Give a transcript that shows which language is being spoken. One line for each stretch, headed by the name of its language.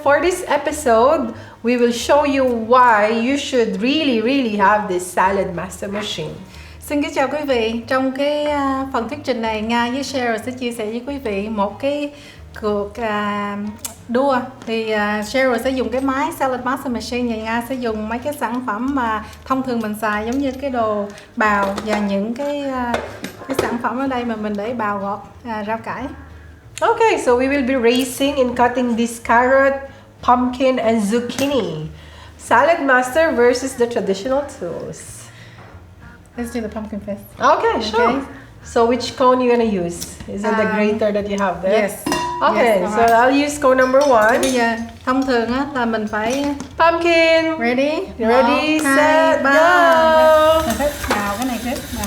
English: For this episode, we will show you why you should really have this Saladmaster machine.
Vietnamese: Xin kính chào quý vị. Trong cái phần thuyết trình này, Nga với Cheryl sẽ chia sẻ với quý vị một cái cuộc đua. Thì Cheryl sẽ dùng cái máy Saladmaster machine và Nga sẽ dùng mấy cái sản phẩm mà thông thường mình xài, giống như cái đồ bào và những cái sản phẩm ở đây mà mình để bào gọt rau cải.
English: Okay, so we will be racing in cutting this carrot, pumpkin and zucchini. Saladmaster versus the traditional tools. Let's do the pumpkin first. Okay, sure. Okay. So which cone you gonna use? Is it the grater that you have there? Yes. Okay, Yes, so I'll use cone number one.
Vietnamese: Bây giờ thông thường á là mình phải
English: Pumpkin. ready, Ready, 1, 2, set, 3. go.
Vietnamese: Mình phải bào cái này trước.